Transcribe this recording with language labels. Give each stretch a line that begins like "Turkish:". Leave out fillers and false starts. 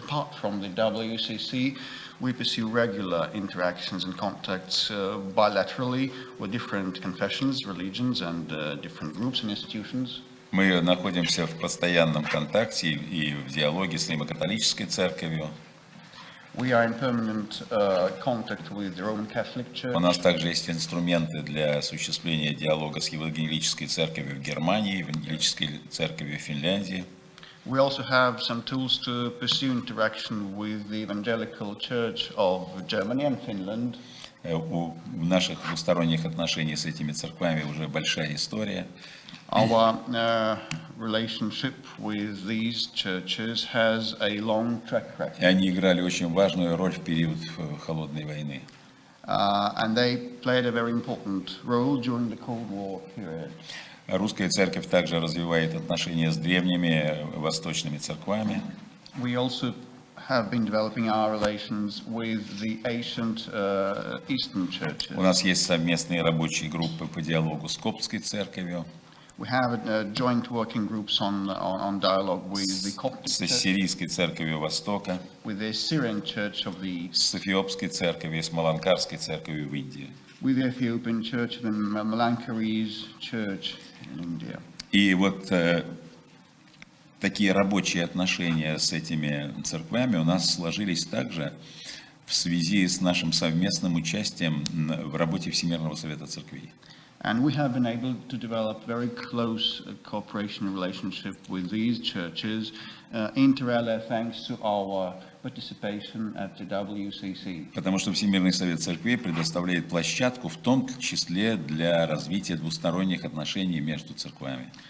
English: Apart from the WCC, we pursue regular interactions and contacts bilaterally with different confessions, religions, and different groups and institutions.
Russian: Мы находимся в постоянном контакте и в диалоге с Римо-католической церковью.
English: We are in permanent contact with the Roman Catholic Church.
Russian: У нас также есть инструменты для осуществления диалога с Евангелической церковью в Германии, Евангелической церковью в Финляндии.
English: We also have some tools to pursue interaction with the Evangelical Church of Germany and Finland.
Russian: У наших двусторонних отношений с этими церквами уже большая история.
English: Our relationship with these churches has a long track record.
Russian: И они играли очень важную роль в период Холодной войны.
English: And they played a very important role during the Cold War period.
Russian: Русская церковь также развивает отношения с древними восточными церквами.
English: We also have been developing our relations with the ancient Eastern churches.
Russian: У нас есть совместные рабочие группы по диалогу с Коптской церковью,
English: We have joint working groups on dialogue with the Coptic
Russian: с
English: Church,
Russian: Ассирийской церковью Востока,
English: with the Syrian Church of the East,
Russian: с Эфиопской церковью, с Маланкарской церковью в Индии.
English: with the Ethiopian Church, the Malankara's Church in India.
Russian: И вот такие рабочие отношения с этими церквями у нас сложились также в связи с нашим совместным участием в работе Всемирного совета церквей.
English: And we have been able to develop very close cooperation and relationship with these churches, inter alia thanks to our participation at the WCC.
Russian: Потому что Всемирный совет церквей предоставляет площадку, в том числе для развития двусторонних отношений между церквами.